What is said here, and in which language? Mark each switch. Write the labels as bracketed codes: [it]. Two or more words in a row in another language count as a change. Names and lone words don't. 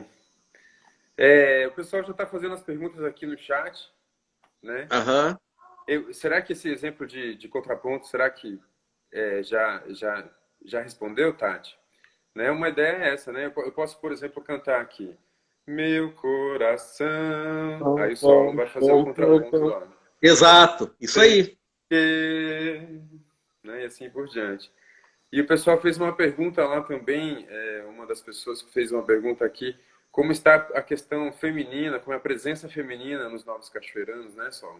[pt] O pessoal já está fazendo as perguntas aqui no chat, né? Aham. Será que esse exemplo de contraponto, será que já respondeu, Tati? Né? Uma ideia é essa, né? Eu posso, por exemplo, cantar aqui. Meu coração. Pom, Aí o solo pom, vai fazer o pom, pom, contraponto pom. lá. Exato, isso Sei aí. que... Né? E assim por diante. E o pessoal fez uma pergunta lá também, uma das pessoas que fez uma pergunta aqui, como está a questão feminina, como é a presença feminina nos Novos Cachoeiranos, né, Sol?